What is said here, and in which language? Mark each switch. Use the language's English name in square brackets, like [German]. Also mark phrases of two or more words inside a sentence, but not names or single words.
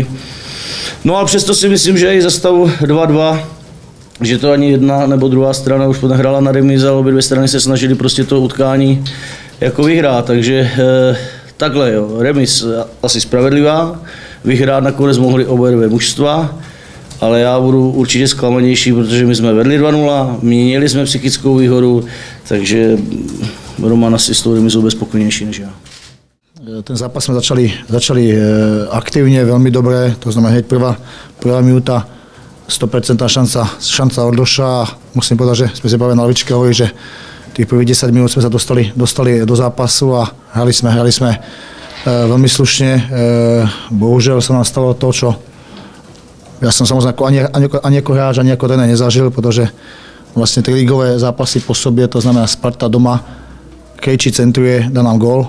[Czech] No a přesto si myslím, že i za stavu 2-2, že to ani jedna nebo druhá strana už nehrála na remíze, ale obě dvě strany se snažili prostě to utkání jako vyhrát, takže takhle jo, remíz asi spravedlivá, vyhrát nakonec mohli obě dvě mužstva, ale já budu určitě zklamanější, protože my jsme vedli 2-0, měli jsme psychickou výhodu, takže Roman asi s tou remízou bude spokojnější než já. Ten zápas jsme začali aktivně, velmi dobré, [Slovak] to znamená hneď prvá minúta, 100% šanca od Doša. Musím povedať, že sme si práve na lavičke hovorili, že tých prvých 10 minút sme sa dostali do zápasu a hrali sme veľmi slušne. Bohužiaľ sa nám stalo to, čo ja som samozrejme ani ako hráč, ani ako tréner nezažil, pretože vlastne 3 ligové zápasy po sobě, to znamená Sparta doma, Krejčí centruje, dá nám gól.